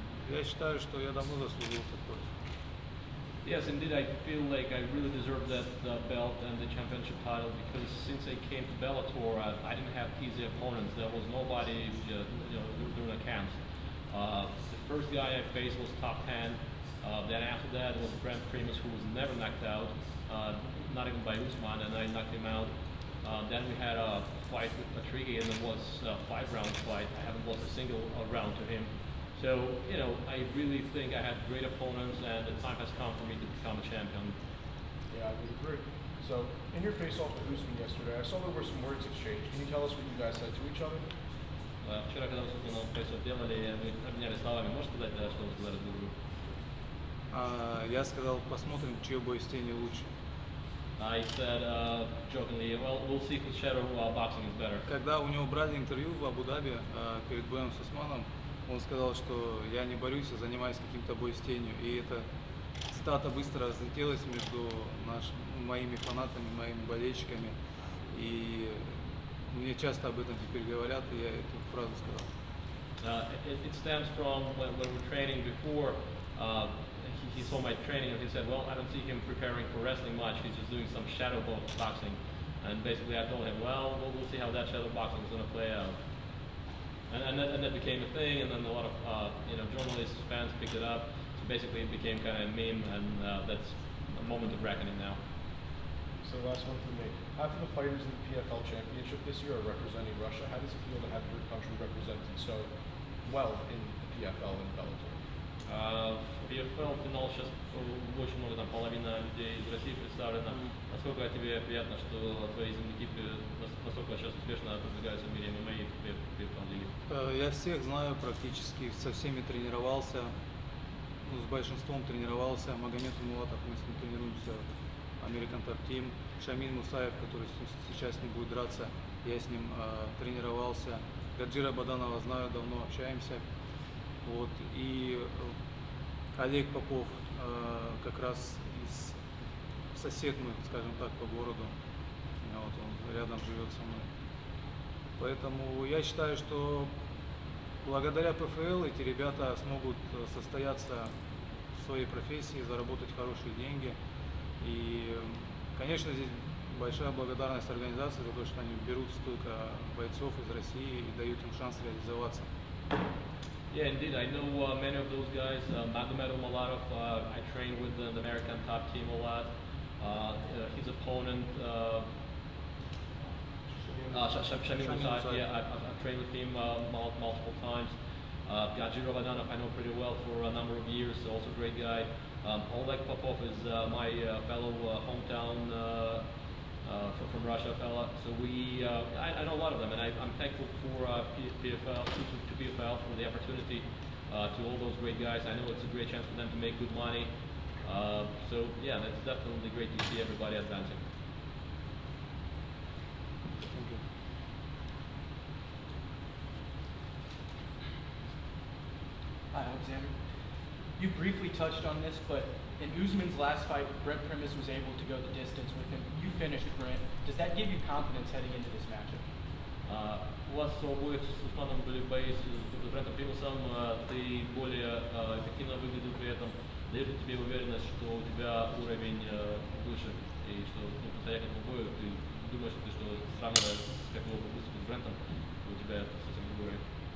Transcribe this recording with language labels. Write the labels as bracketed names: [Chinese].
[Russian] Я считаю, что я давно заслужил этот пояс. [English] Yes, indeed, I feel like I really deserve that belt and the championship title because since I came to Bellator, I didn't have easy opponents. There was nobody, during the camps. The first guy I faced was top 10. Then after that was Brent Primus, who was never knocked out, not even by Usman, and I knocked him out. Then we had a fight with Patricky, and it was a 5-round fight. I haven't lost a single round to him. So, I really think I had great opponents, and the time has come for me to become a champion. Yeah, I would agree. So, in your face-off with Usman yesterday, I saw there were some words exchanged. Can you tell us what you guys said to each other? [Russian] Вчера, когда мы с Усманом фейсов делали, мы обменялись словами. Можешь сказать, что вы сказали друг другу? Я сказал, посмотрим, чье бой с тенью лучше. [English] I said jokingly, well, we'll see whose shadow boxing is better. [Russian] Когда у него брали интервью в Абу-Даби перед боем с Усманом, он сказал, что я не борюсь, а занимаюсь каким-то бой с тенью. И эта цитата быстро разлетелась между моими фанатами, моими болельщиками. И мне часто об этом теперь говорят, и я эту фразу сказал. [English] It stems from when we're training before. He saw my training and he said, well, I don't see him preparing for wrestling much. He's just doing some shadow boxing. And basically I told him, well, we'll see how that shadow boxing is going to play out. And that became a thing, and then a lot of journalists, fans picked it up. So basically it became kind of a meme, and that's a moment of reckoning now. So last one for me. After the fighters in the PFL Championship this year are representing Russia, how does it feel to have your country represented so well in the PFL and Bellator? [Russian] PFL финал сейчас очень много, там половина людей из России представлена. Насколько тебе приятно, что твои земляки настолько сейчас успешно продвигаются в мире ММА и в PFL лиге? Я всех знаю практически, со всеми тренировался, с большинством тренировался. Магомед Умулатов, мы с ним тренируемся, American Top Team. Шамиль Мусаев, который сейчас не будет драться, я с ним тренировался. Гаджира Баданова знаю, давно общаемся. Вот, и Олег Попов, как раз сосед мой, скажем так, по городу, вот он рядом живет со мной. Поэтому я считаю, что благодаря ПФЛ эти ребята смогут состояться в своей профессии, заработать хорошие деньги. И, конечно, здесь большая благодарность организации за то, что они берут столько бойцов из России и дают им шанс реализоваться. [English] Yeah, indeed. I know many of those guys. Magomedov Malatov, I trained with the American Top Team a lot. His opponent, Shamil Musayev, yeah, I've trained with him multiple times. Gadjiro Vadanov, I know pretty well for a number of years, also a great guy. Oleg Popov is my fellow hometown from Russia fella. So I know a lot of them, and I'm thankful for PFL, to PFL for the opportunity to all those great guys. I know it's a great chance for them to make good money. So yeah, that's definitely great to see everybody advancing. Thank you. Hi, Alexander. You briefly touched on this, but in Usman's last fight, Brent Primus was able to go the distance with him. You finished Brent. Does that give you confidence heading into this matchup? [Russian] У вас у обоих с Усманом были бои с Брентом Примусом, ты более эффективно выглядел при этом. Дает ли тебе уверенность, что у тебя уровень выше, и что подходя к этому бою, ты думаешь, что сравнивая как его выступил с Брентом, у тебя совсем другой уровень?